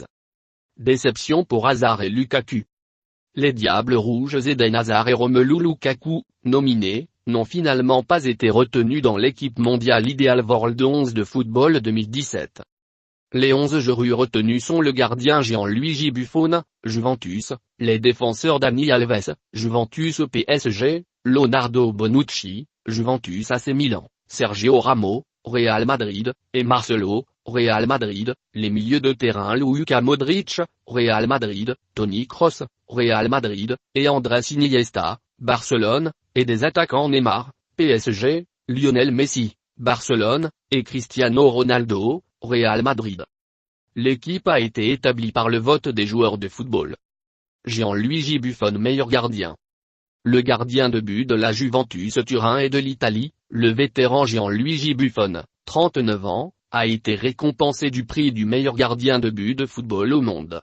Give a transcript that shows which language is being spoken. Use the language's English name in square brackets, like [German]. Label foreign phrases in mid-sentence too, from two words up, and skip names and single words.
[French] Déception pour Hazard et Lukaku. Les Diables Rouges Eden Hazard et Romelu Lukaku, nominés, n'ont finalement pas été retenus dans l'équipe mondiale Ideal World 11 de football 2017. Les 11 joueurs retenus sont le gardien Gianluigi Buffon, Juventus, les défenseurs Dani Alves, Juventus au PSG, Leonardo Bonucci, Juventus AC Milan, Sergio Ramos, Real Madrid, et Marcelo, Real Madrid, les milieux de terrain Luka Modric, Real Madrid, Toni Kroos, Real Madrid, et Andrés Iniesta, Barcelone, et des attaquants Neymar, PSG, Lionel Messi, Barcelone, et Cristiano Ronaldo, Real Madrid. L'équipe a été établie par le vote des joueurs de football. Gianluigi Buffon meilleur gardien. Le gardien de but de la Juventus Turin et de l'Italie, le vétéran Gianluigi Buffon, 39 ans, a été récompensé du prix du meilleur gardien de but de football au monde.